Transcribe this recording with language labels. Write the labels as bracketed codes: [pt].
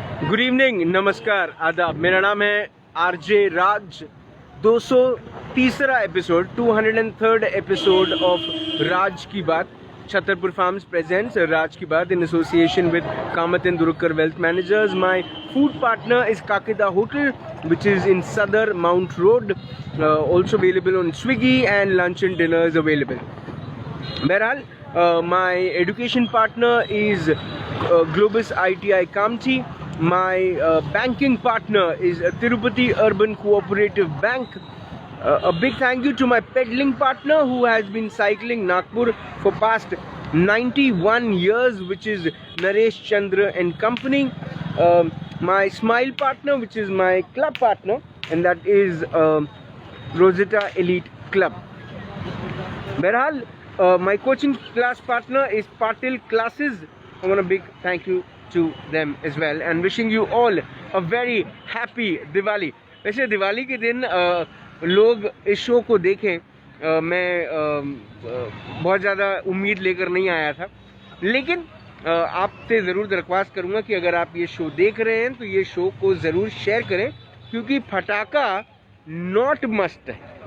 [hi] Good evening, नमस्कार, आदाब। मेरा नाम है RJ Raj. [en] 203 episode, 203rd episode of Raj की बात। Chhatarpur farms presents Raj की बात in association with Kamath and Durukar Wealth Managers. My food partner is Kakida Hotel, which is in Sadar Mount Road. Also available on Swiggy, and lunch and dinner is available. Behral, my education partner is Globus ITI Kamchi. My banking partner is Tirupati Urban Cooperative Bank. A big thank you to my peddling partner who has been cycling Nagpur for past 91 years, which is Naresh Chandra and Company. My smile partner, which is my club partner, and that is Rosetta Elite Club. Behral, my coaching class partner is Patil Classes. I want a big thank you to them as well, and wishing you all a very happy Diwali. [hi] वैसे दिवाली के दिन लोग इस show को देखें, मैं बहुत ज़्यादा उम्मीद लेकर नहीं आया था, लेकिन आपसे ज़रूर दरख्वास्त करूँगा कि अगर आप ये शो देख रहे हैं तो ये शो को ज़रूर शेयर करें, क्योंकि फटाका नॉट मस्ट है.